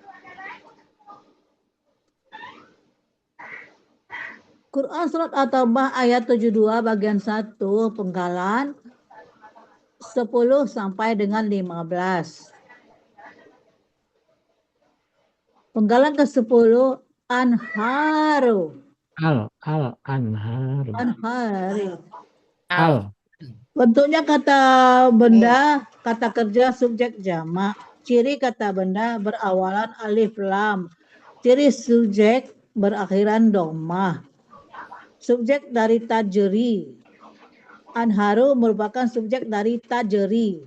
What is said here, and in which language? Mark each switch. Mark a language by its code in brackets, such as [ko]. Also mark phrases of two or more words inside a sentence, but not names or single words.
[id] Quran surat At-Taubah ayat 72 bagian 1 penggalan 10 sampai dengan 15. Penggalan ke-10 anharu. Anharu. Anhari. Al. Bentuknya kata benda, kata kerja subjek jamak. Ciri kata benda berawalan alif lam. Ciri subjek berakhiran dhammah. Subjek dari tajri. Anharu merupakan subjek dari tajri.